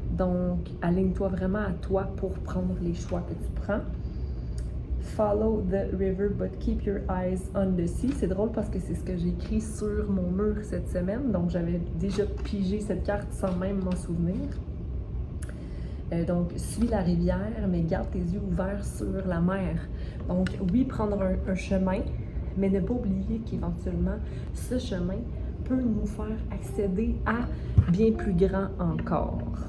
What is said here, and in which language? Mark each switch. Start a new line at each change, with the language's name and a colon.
French: Donc, aligne-toi vraiment à toi pour prendre les choix que tu prends.
English: Follow the river, but keep your eyes on the sea.
French: C'est drôle parce que c'est ce que j'ai écrit sur mon mur cette semaine. Donc, j'avais déjà pigé cette carte sans même m'en souvenir. Donc, suis la rivière, mais garde tes yeux ouverts sur la mer. Donc, oui, prendre un chemin, mais ne pas oublier qu'éventuellement, ce chemin peut nous faire accéder à bien plus grand encore.